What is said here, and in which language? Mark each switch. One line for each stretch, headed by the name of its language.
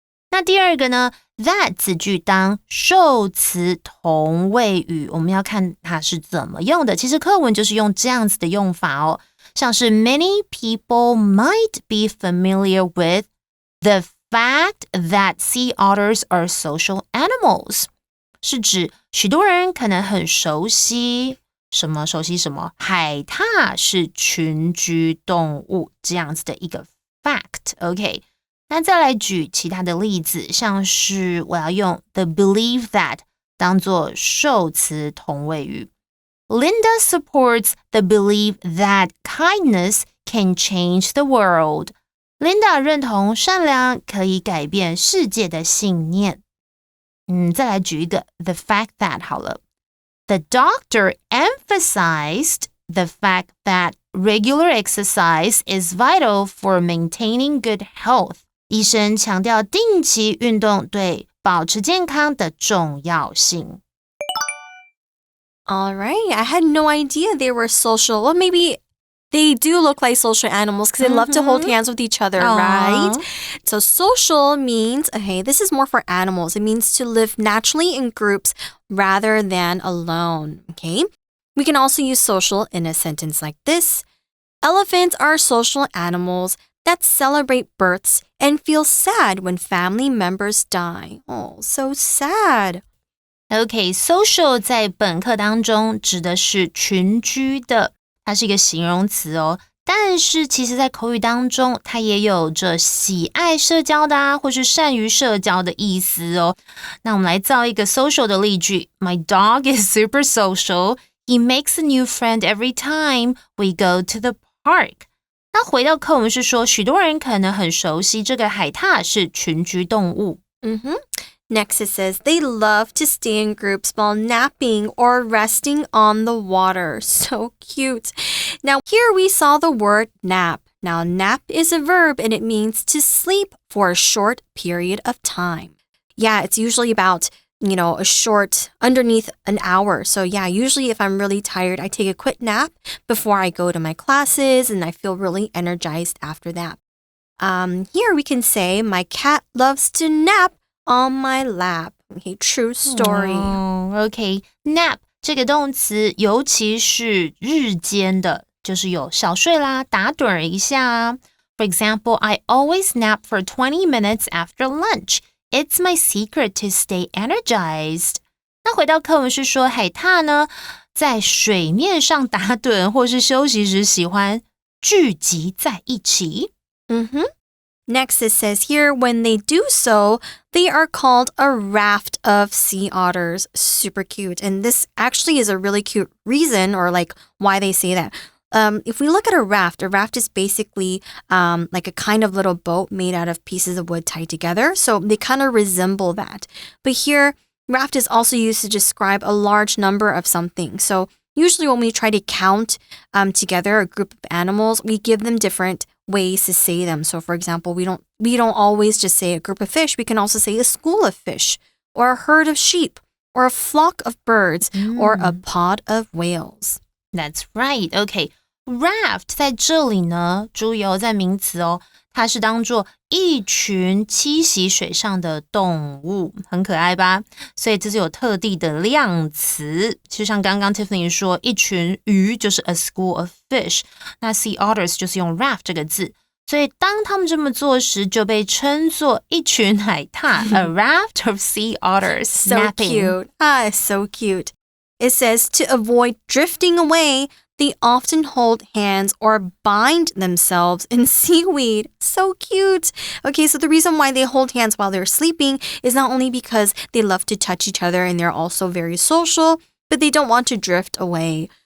Chinese: 那第二个呢 that 子句当受词同位语，我们要看它是怎么用的。其实课文就是用这样子的用法哦，像是
English: many people might be familiar with the fact that sea otters are social animals，
Chinese: 是指许多人可能很熟悉什么海獭是群居动物这样子的一个 fact。 OK， 那再来举其他的例子，像是我要用 the believe that 当作受词同位语。
English: Linda supports the belief that kindness can change the world.
Chinese: Linda 认同善良可以改变世界的信念。再来举一个 the fact that 好了。
English: The doctor emphasized the fact that regular exercise is vital for maintaining good health.
Chinese: 医生强调定期运动对保持健康的重要性。
English: All right. I had no idea they were social. Well, maybe they do look like social animals because they love to hold hands with each other, right? So social means, okay, this is more for animals. It means to live naturally in groups rather than alone, okay? We can also use social in a sentence like this. Elephants are social animals that celebrate births and feel sad when family members die. Oh, so sad.OK,
Chinese: social 在本课当中指的是群居的，它是一个形容词哦。但是其实在口语当中，它也有着喜爱社交的或是善于社交的意思哦。那我们来造一个 social 的例句。
English: My dog is super social. He makes a new friend every time we go to the park.
Chinese: 那回到课文是说，许多人可能很熟悉这个海獭是群居动物。
English: Next, it says they love to stay in groups while napping or resting on the water. So cute. Now, here we saw the word nap. Now, nap is a verb and it means to sleep for a short period of time. Yeah, it's usually about, a short, underneath an hour. So yeah, usually if I'm really tired, I take a quick nap before I go to my classes and I feel really energized after that. Here we can say, my cat loves to nap on my lap. Okay, true story.
Chinese: OK, nap 这个动词，尤其是日间的，就是有小睡啦，打盹一下啊。
English: For example, I always nap for 20 minutes after lunch. It's my secret to stay energized.
Chinese: 那回到课文是说，海獭呢，在水面上打盹或是休息时，喜欢聚集在一起。
English: Next, it says here, when they do so, they are called a raft of sea otters. Super cute. And this actually is a really cute reason or why they say that. If we look at a raft is basically like a kind of little boat made out of pieces of wood tied together. So they kind of resemble that. But here, raft is also used to describe a large number of something. So usually when we try to count together a group of animals, we give them different ways to say them. So for example, we don't always just say a group of fish. We can also say a school of fish or a herd of sheep or a flock of birds or a pod of whales. That's right. Okay.
Chinese: Raft 在这里呢，注意在名词哦，它是当作一群栖息水上的动物，很可爱吧？所以这是有特地的量词，就像刚刚 Tiffany 说，一群鱼就是
English: a school of fish，
Chinese: 那 sea otters 就是用 raft 这个字，所以当他们这么做时，就被称作一群海獭，
English: a raft of sea otters So snapping. cute. It's so cute. It says to avoid drifting away, they often hold hands or bind themselves in seaweed. So cute. Okay, so the reason why they hold hands while they're sleeping is not only because they love to touch each other and they're also very social, but they don't want to drift away.